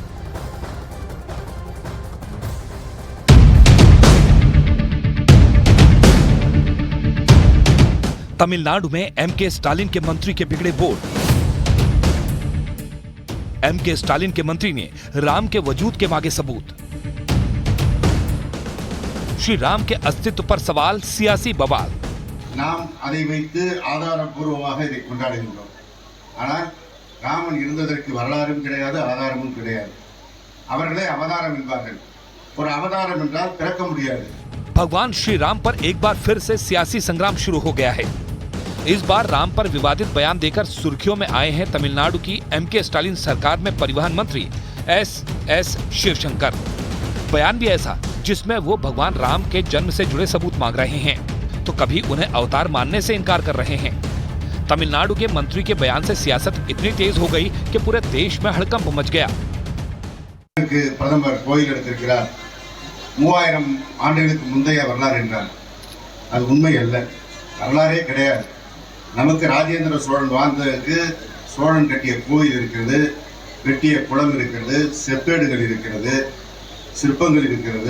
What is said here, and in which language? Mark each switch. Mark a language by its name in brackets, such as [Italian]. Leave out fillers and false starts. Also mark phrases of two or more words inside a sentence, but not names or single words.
[Hindi] तमिलनाडु में एमके स्टालिन के मंत्री के बिगड़े बोल। एमके स्टालिन के मंत्री ने राम के वजूद के मांगे सबूत। श्री राम के अस्तित्व पर सवाल, सियासी बवाल। [Tamil] நாம் அதை வைத்து ஆதாரப்பூர்வமாக இதை கொண்டாடுகின்றோம். ஆனால் ராமன் இருந்ததற்கு வரலாறும் கிடையாது, ஆதாரமும் கிடையாது. அவர்களே அவதாரம் என்பார்கள். ஒரு அவதாரம் என்றால் பிறக்க முடியாது. [Hindi] भगवान श्री राम पर एक बार फिर से सियासी संग्राम शुरू हो गया है। इस बार राम पर विवादित बयान देकर सुर्खियों में आए हैं तमिलनाडु की एमके स्टालिन सरकार में परिवहन मंत्री एस शिवशंकर। बयान भी ऐसा जिसमें वो भगवान राम के जन्म से जुड़े सबूत मांग रहे हैं तो कभी उन्हें अवतार मानने से इनकार कर रहे हैं। तमिलनाडु के मंत्री के बयान से सियासत इतनी तेज हो गई कि पूरे देश में हड़कंप मच गया। [Tamil] பிரதமர் கோயில் எடுத்திருக்கிறார், 3000 ஆண்டுகளுக்கு முந்தைய வரலாறு என்றார். அது உண்மை அல்ல, வரலாறே கிடையாது. நமக்கு ராஜேந்திர சோழன் வாழ்ந்ததற்கு சோழன் கட்டிய கோயில் இருக்கிறது, வெட்டிய குளம் இருக்கிறது, செப்பேடுகள் இருக்கிறது, சிற்பங்கள் இருக்கிறது.